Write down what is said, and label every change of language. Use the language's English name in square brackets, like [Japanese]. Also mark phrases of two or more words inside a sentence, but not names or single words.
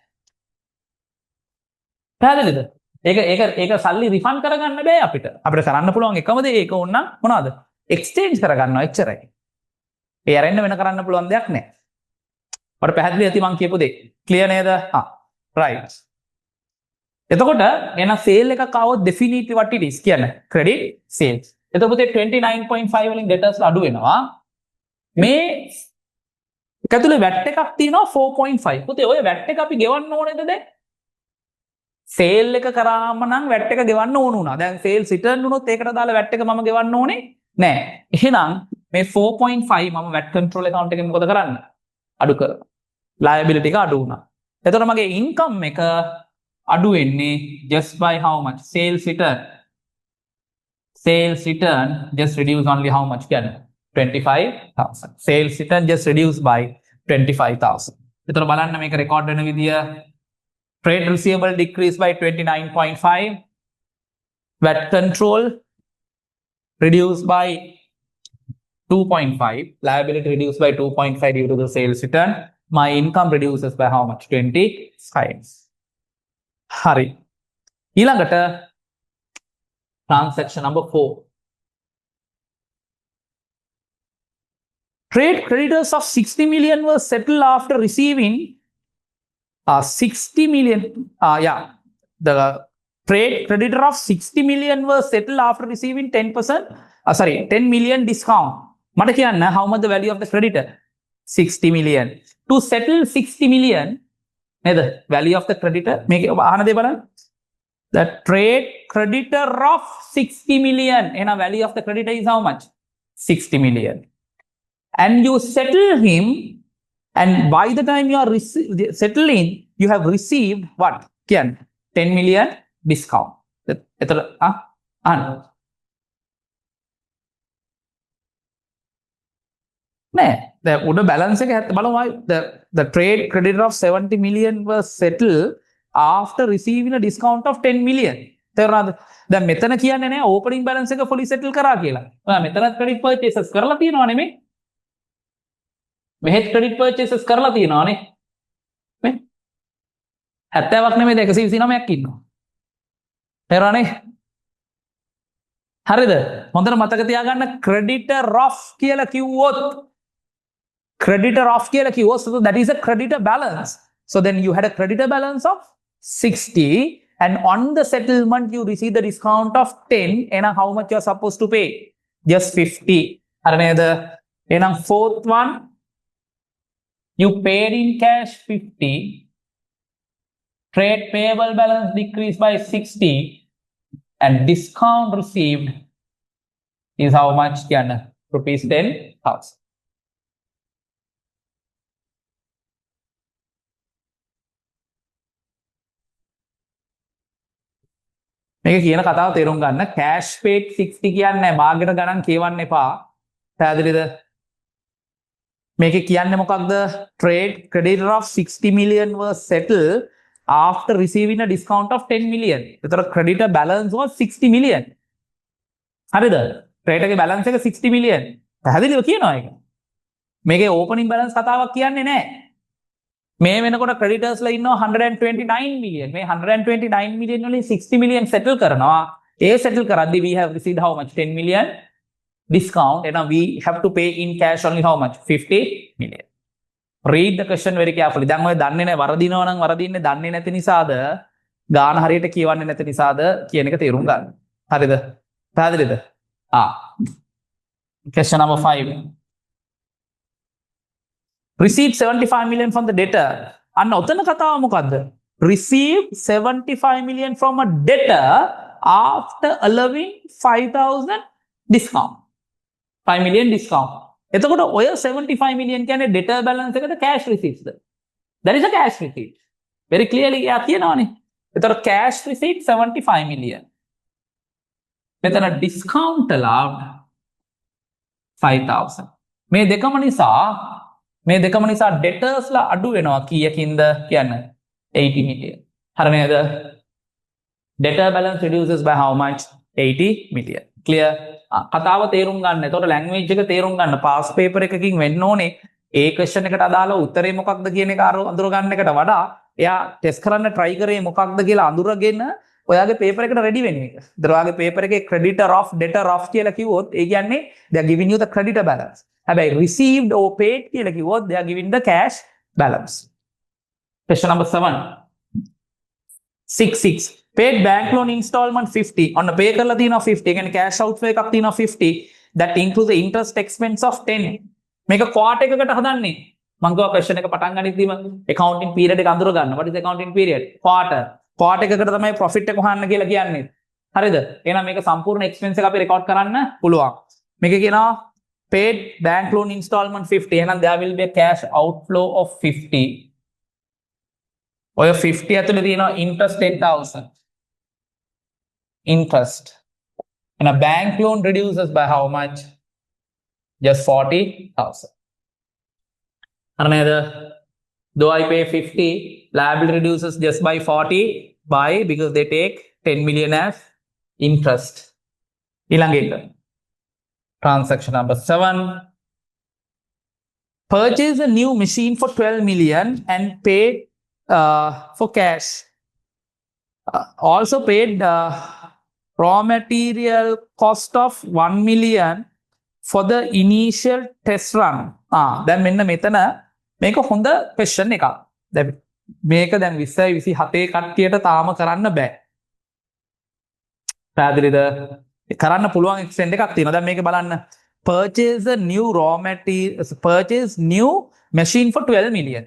[Sinhala] පැහැදිලිද? ඒක සල්ලි රිෆන්ඩ් කරගන්න බෑ අපිට. අපිට කරන්න පුළුවන් එකම දේ ඒක ඕනනම් මොනවද? එක්ස්චේන්ජ් කරගන්නවා එච්චරයි. ඒ අරෙන්න වෙන කරන්න පුළුවන් දෙයක් නෑ. ඔයාලට පැහැදිලි ඇති මං කියපු දේ. ක්ලියර් නේද? right. එතකොට එන සේල් එකක් ආවොත් [English] definitely what it is [Sinhala] කියන්නේ [English] credit sales. [Sinhala] එතකොට 29.5 වලින් debtors අඩු වෙනවා. මේ එක ඇතුලේ VAT එකක් තියෙනවා 4.5. පුතේ ඔය VAT එක අපි ගෙවන්න ඕනේද දැන්? සේල් එක කරාම නම් VAT එක ගෙවන්න ඕන වුණා. දැන් [English] sales return [Sinhala] වුණොත් ඒකට දාලා VAT එක මම ගෙවන්න ඕනේ නෑ. එහෙනම් මේ 4.5 මම [English] VAT control account [Sinhala] එකෙන් මොකද කරන්න? අඩු කරනවා. liability එක අඩු වුණා. එතකොට මගේ income එක අඩු වෙන්නේ [English] just by how much? Sales return just reduce only how much? [Sinhala] කියන්නේ 25,000. [English] Sales return just reduced by 25,000. [Sinhala] එතකොට බලන්න මේක record වෙන විදිය [English] trade receivable decreased by 29.5. VAT control reduced by 2.5. Liability reduced by 2.5 due to the sales return. My income reduces by how much? 25. [Sinhala] හරි. ඊළඟට [English] transaction number 4. Trade creditors of 60 million were settled after receiving 60 million. The trade creditor of 60 million were settled after receiving 10 million discount. [Sinhala] මට කියන්න [English] how much the value of the creditor? 60 million. To settle 60 million, නේද? Value of the creditor [Sinhala] මේක අහන දේ බලන්න. [English] The trade creditor of 60 million. එහෙනම් value of the creditor is how much? 60 million. And you settle him, and by the time you are settling, you have received what? 10 million discount. The balance the trade creditor of 70 million was settled after receiving a discount of 10 million. [Sinhala] දැන් මෙතන කියන්නේ නෑ [English] opening balance [Sinhala] එක [English] fully settle [Sinhala] කරා කියලා. මෙතනත් [English] credit purchases [Sinhala] කරලා තියෙනවා නෙමෙයි. මෙහෙත් [English] credit purchases [Sinhala] කරලා තියෙනවානේ. නේ? 70ක් නෙමෙයි 129ක් ඉන්නවා. තේරුණානේ? හරිද? හොඳට මතක තියාගන්න [English] creditor of [Sinhala] කියලා කිව්වොත් [English] so that is a creditor balance. So then you had a creditor balance of 60 and on the settlement you receive the discount of 10 and how much you are supposed to pay? Just 50. [Sinhala] හරි නේද? [English] එහෙනම් fourth one you paid in cash 50, trade payable balance decreased by 60 and discount received is how much? Rupees 10,000. [Sinhala] මේක කියන කතාව තේරුම් ගන්න. [English] cash paid 60 [Sinhala] කියන්නේ මාර්ගෙට ගණන් කියවන්න එපා. පැහැදිලිද? මේක කියන්නේ මොකක්ද? [English] Trade creditor of 60 million was settled after receiving a discount of 10 million. ඒතර creditor balance was 60 million. [Sinhala] හරිද? trade එකේ balance එක 60 million. පැහැදිලිව කියනවා ඒක. මේකේ [English] opening balance [Sinhala] කතාවක් කියන්නේ නැහැ. මේ වෙනකොට creditors ලා ඉන්නවා 129 million. මේ 129 million වලින් 60 million settle කරනවා. ඒ settle කරද්දී [English] we have received how much? 10 million discount, and we have to pay in cash only how much? 50 million. Read the question very carefully. [Sinhala] දැන් ඔය දන්නේ නැහැ වරදිනවා නම් වරදින්නේ දන්නේ නැති නිසාද ගාන හරියට කියවන්නේ නැති නිසාද කියන එක තේරුම් ගන්න. හරිද? පැහැදිලිද? [English] Question number 5. Received 75 million from the debtor. [Sinhala] අන්න ඔතන කතාව මොකද්ද? [English] Received 75 million from a debtor after allowing 5,000 discount. 5 million discount. [Sinhala] එතකොට ඔය 75 million කියන්නේ [English] debtor balance [Sinhala] එකට [English] cash receipts [Sinhala] ද? [English] That is a cash receipt. Very clearly [Sinhala] යා කියනවානේ. එතකොට [English] cash receipt [Sinhala] 75 million. මෙතන [English] discount allowed [Sinhala] 5,000. මේ දෙකම නිසා debtors ලා අඩු වෙනවා කීයකින්ද කියන්නේ 80 million. හරි නේද? [English] Debtor balance reduces by how much? 80 million. Clear? [Sinhala] කතාව තේරුම් ගන්න. එතකොට language එක තේරුම් ගන්න. [English] past paper [Sinhala] එකකින් වෙන්න ඕනේ ඒ question එකට අදාළව උත්තරේ මොකක්ද කියන එක අඳුර ගන්න එකට වඩා එයා test කරන්න try කරේ මොකක්ද කියලා අඳුරගෙන ඔයාගේ paper එකට ready වෙන එක. ඒතර ඔයාගේ paper එකේ [English] creditor of debtor of [Sinhala] කියලා කිව්වොත් ඒ කියන්නේ [English] they are giving you the creditor balance. හැබැයි received or paid [Sinhala] කියලා කිව්වොත් [English] they are giving the cash balance. Question number 7. 6. Paid bank loan installment 50. On the pay [Sinhala] කරලා තියෙනවා 50. ඒ කියන්නේ [English] cash outflow [Sinhala] එකක් තියෙනවා 50. [English] That includes the interest expense of 10. [Sinhala] මේක quarter එකකට හදන්නේ. මම ගියා question එක පටන් ගනිද්දිම [English] accounting period [Sinhala] එක අඳුර ගන්න. [English] What is accounting period? [Sinhala] Quarter එකකට තමයි profit එක හොයන්න කියලා කියන්නේ. හරිද? එහෙනම් මේක සම්පූර්ණ expense එක අපි record කරන්න පුළුවන්. මේක කියනවා [English] paid bank loan installment 50. එහෙනම් there will be a cash outflow of 50. [Sinhala] ඔය 50 ඇතුලේ තියෙනවා interest 10,000. [English] Interest. And a bank loan reduces by how much? Just 40,000. Another, though I pay 50, liability reduces just by 40. Why? Because they take 10 million as interest. Ilangate. Transaction number 7. Purchase a new machine for 12 million and pay for cash. Also paid raw material cost of 1 million for the initial test run. [Sinhala] දැන් මෙන්න මෙතන මේක හොඳ question එකක්. දැන් මේක දැන් 20 27 කට්ටියට තාම කරන්න බෑ. පැහැදිලිද? කරන්න පුළුවන් extent එකක් තියෙනවා. දැන් මේක බලන්න. [English] Purchase a new raw material, purchase new machine for 12 million.